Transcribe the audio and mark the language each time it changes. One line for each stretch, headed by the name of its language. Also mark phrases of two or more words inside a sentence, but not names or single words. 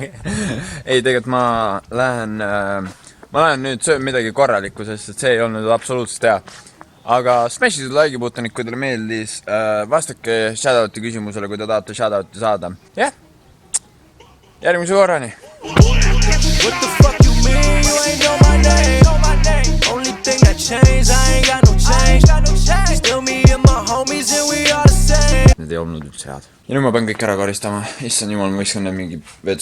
Estonian: Ei, tegelikult ma lähen nüüd söön midagi korralikku, sest see ei olnud absoluutselt hea. Aga smash'itud like'i puutunik, kui teile meeldis, vastake shoutouti küsimusele, kui te tahate shoutouti saada. Jah, järgmise korrani.
English: What the fuck you mean? You ain't know my name. Only thing that changed, I ain't got no change. Still me and my homies and we all the same.
Estonian: Need ei olnud üldse head. Ja nüüd ma pean kõik ära koristama. Issand jumal, ma viskan need mingi vetsu.